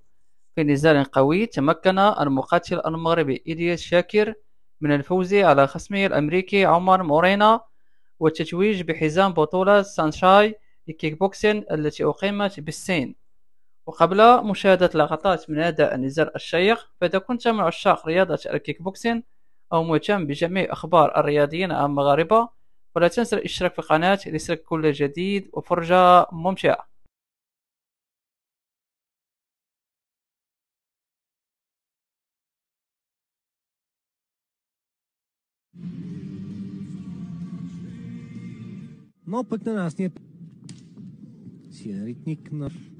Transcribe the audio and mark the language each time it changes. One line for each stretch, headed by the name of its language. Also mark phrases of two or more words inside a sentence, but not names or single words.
Arabic: في نزال قوي تمكن المقاتل المغربي إلياس شاكر من الفوز على خصمه الأمريكي عمر مورينا والتتويج بحزام بطولة سانشاي لكيك بوكسين التي أقيمت بالصين. وقبل مشاهدة لقطات من هذا النزال الشيق، فإذا كنت من عشاق رياضة الكيك بوكسين أو مهتم بجميع أخبار الرياضيين المغاربة، ولا تنسى الاشتراك في القناة ليصلك كل جديد وفرجة ممتعة.
Bulgarian: Но пък на нас ни си е ритник на...